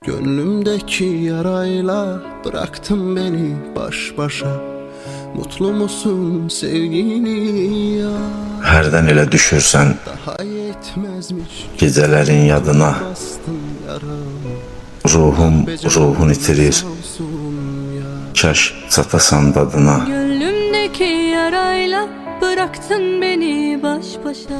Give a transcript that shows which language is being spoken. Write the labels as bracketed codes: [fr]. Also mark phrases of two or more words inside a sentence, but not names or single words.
[tr] Gönlümdeki yarayla bıraktın beni baş başa. Mutlu musun sevgili ya? [az] Hərdən elə düşürsən [tr] Daha yetmezmiş [az] gecələrin yadına. [tr] bastın yaramı. [az] Ruhun itirir, kaş çatasan dadına. [tr] Gönlümdeki yarayla bıraktın beni baş başa.